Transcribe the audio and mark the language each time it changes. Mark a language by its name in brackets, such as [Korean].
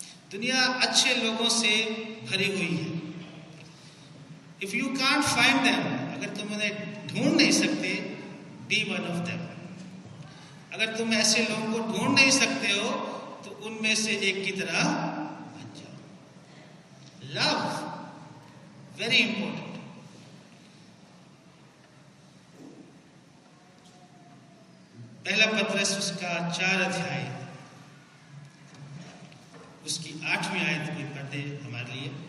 [Hindi] दुनिया अच्छे लोगों से भरी हुई है। [English] If you can't find them, अगर तुम उन्हें ढूंढ नहीं सकते, be one of them. [Hindi] अगर तुम ऐसे लोगों को ढूंढ नहीं सकते हो तो उनमें से एक की तरह बन जाओ। [English] Love, very important. [Hindi] पहला पत्रस उसका 4 अध्याय उसकी 8वीं आयत भी पढ़ते हमारे लिए।